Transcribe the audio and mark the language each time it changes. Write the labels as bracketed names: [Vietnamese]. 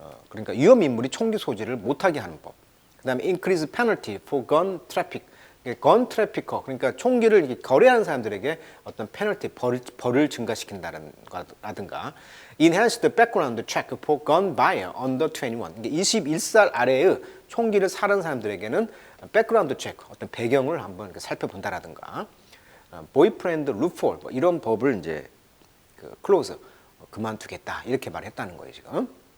[Korean] 그러니까 위험 인물이 총기 소지를 못하게 하는 법. 그다음에 [English] increase penalty for gun traffic. [Korean] 건 트래피커, 그러니까 총기를 이렇게 거래하는 사람들에게 어떤 페널티, 벌을 증가시킨다든가, [English] enhance the background check for gun buyer under 21. [Korean] 그러니까 21살 아래의 총기를 사는 사람들에게는 백그라운드 체크, 어떤 배경을 한번 살펴본다라든가, 보이프렌드 루폴 이런 법을 이제 클로즈 그만두겠다 이렇게 말했다는 거예요 지금.